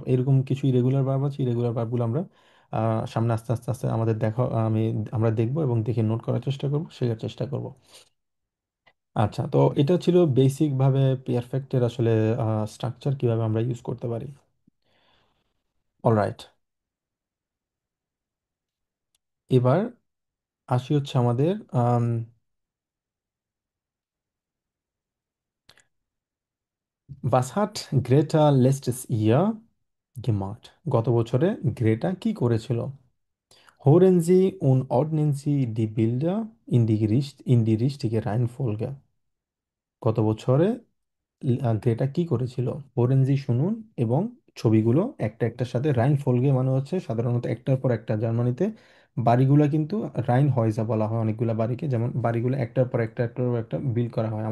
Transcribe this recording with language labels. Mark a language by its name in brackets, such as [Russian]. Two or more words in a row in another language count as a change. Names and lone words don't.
[Bangla] এরকম কিছু ইরেগুলার ভার্ব আছে, ইরেগুলার ভার্বগুলো আমরা সামনে আস্তে আস্তে আস্তে আমাদের দেখা আমরা দেখবো এবং দেখে নোট করার চেষ্টা করবো, শেখার চেষ্টা করব। আচ্ছা, তো এটা ছিল বেসিক ভাবে পারফেক্টের আসলে স্ট্রাকচার, কিভাবে আমরা ইউজ করতে পারি। অলরাইট, এবার আসি হচ্ছে আমাদের [German] was hat [Bangla] গ্রেটা [German] letztes Jahr gemacht? [Bangla] গত বছরে গ্রেটা কি করেছিল? [German] Hören Sie und ordnen Sie die Bilder in die richtige Reihenfolge. [Bangla] গত বছরে গ্রেটা কি করেছিল? ওরেঞ্জি শুনুন এবং ছবিগুলো একটা একটার সাথে রাইন ফলগে মানে হচ্ছে সাধারণত একটার পর একটা। জার্মানিতে বাড়িগুলো কিন্তু রাইন হয়জা বলা হয় অনেকগুলো বাড়িকে, যেমন বাড়িগুলো একটার পর একটা একটার পর একটা বিল্ড করা হয়।